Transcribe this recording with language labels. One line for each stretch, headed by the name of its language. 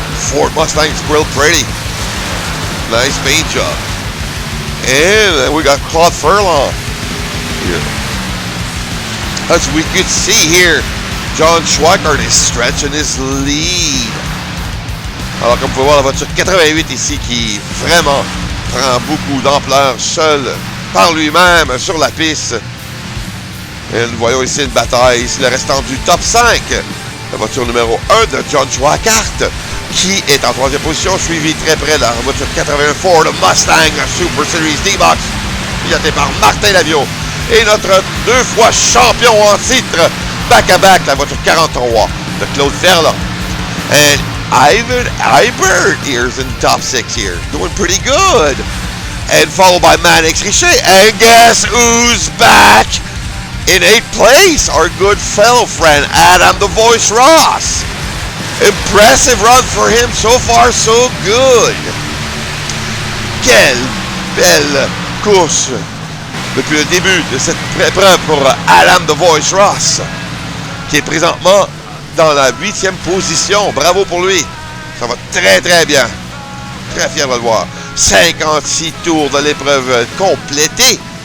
English: Ford Mustang's real pretty. Nice paint job. And then we got Claude Furlong here. As we could see here, John Schwackart is stretching his lead.
French: Alors comme vous pouvez voir la voiture 88 ici qui vraiment prend beaucoup d'ampleur seul par lui-même sur la piste. Et nous voyons ici une bataille, ici le restant du top 5. La voiture numéro 1 de John Schwackart qui est en troisième position, suivi très près de la voiture 81 Ford Mustang Super Series D-Box, pilotée par Martin Lavio. Et notre deux fois champion en titre, back-à-back, la voiture 43 de Claude Verla.
English: And Ivan Eibert here's in the top 6 here, doing pretty good. And followed by Mannix Richet. And guess who's back in 8th place? Our good fellow friend, Adam the Voice Ross. Impressive run for him, so far so good.
French: Quelle belle course depuis le début de cette épreuve pour Adam the Voice Ross, qui est présentement dans la 8e position. Bravo pour lui. Ça va très très bien. Très fier de le voir. 56 tours de l'épreuve complétée.